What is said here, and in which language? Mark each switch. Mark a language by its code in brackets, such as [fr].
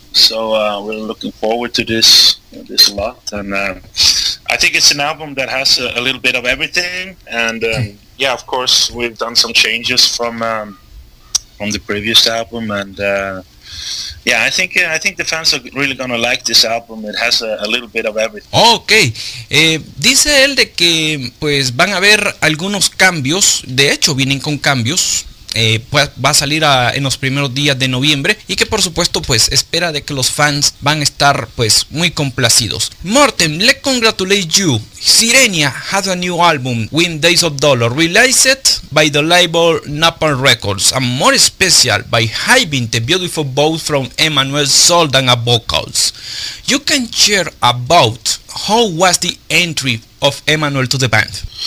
[en] So we're looking forward to this a lot, and I think it's an album that has a little bit of everything. And yeah, of course, we've done some changes from the previous album, and yeah, I think the fans are really gonna like this album. It has a little bit of everything. [es] Okay, dice él de que pues van a haber algunos cambios. De hecho, vienen con cambios. Pues va a salir en los primeros días de noviembre y que por supuesto pues espera de que los fans van a estar pues muy complacidos. [en] Mortem, let's congratulate you. Sirenia has a new album, Dim Days of Dolor, released by the label Napalm Records, and more special by having the beautiful voice from Emmanuelle Zoldan at vocals. You can share about how was the entry of Emmanuelle to the band?